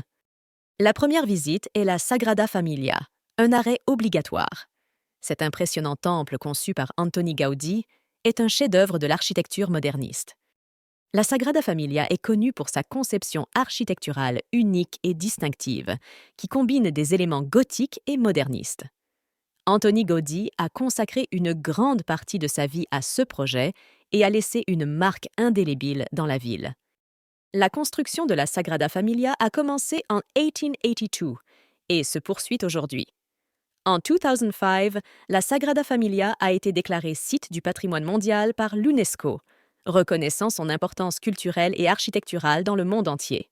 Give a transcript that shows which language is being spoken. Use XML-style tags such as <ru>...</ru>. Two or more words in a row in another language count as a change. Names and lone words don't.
<fr>La première visite est la Sagrada Familia, un arrêt obligatoire. Cet impressionnant temple conçu par Antoni Gaudí est un chef-d'œuvre de l'architecture moderniste. La Sagrada Familia est connue pour sa conception architecturale unique et distinctive, qui combine des éléments gothiques et modernistes. Antoni Gaudí a consacré une grande partie de sa vie à ce projet et a laissé une marque indélébile dans la ville. La construction de la Sagrada Familia a commencé en 1882 et se poursuit aujourd'hui. En 2005, la Sagrada Familia a été déclarée site du patrimoine mondial par l'UNESCO, reconnaissant son importance culturelle et architecturale dans le monde entier.</fr>